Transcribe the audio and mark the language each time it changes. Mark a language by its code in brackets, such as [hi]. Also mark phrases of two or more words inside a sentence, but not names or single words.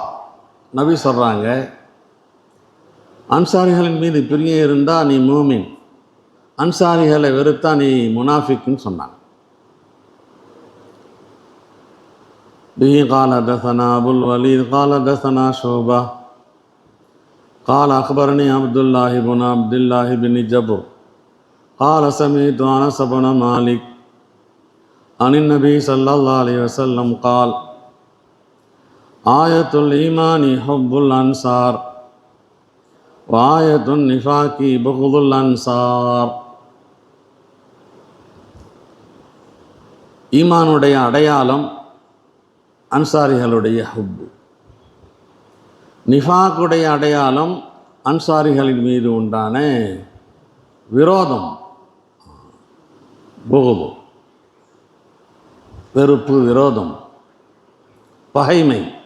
[ta] நபி சொல்கிறாங்க, அன்சாரிகளின் மீது பிரியம் இருந்தால் நீ மூமின், அன்சாரிகளை வெறுத்தா நீ முனாஃபிக்குன்னு சொன்னாங்க. [ar] به قال حدثنا أبو الوليد قال حدثنا شعبة قال أخبرني عبد الله بن عبد الله بن جبر قال سمعت أنس بن مالك عن النبي صلى الله عليه وسلم قال آية الإيمان حب الأنصار وآية النفاق بغض الأنصار. [ta] ஈமானுடைய அடையாளம் அன்சாரிகளுடைய ஹுப்பு, நிஃபாக்குடைய அடையாளம் அன்சாரிகளின் மீது உண்டான விரோதம், புகுது, வெறுப்பு, விரோதம், பகைமை.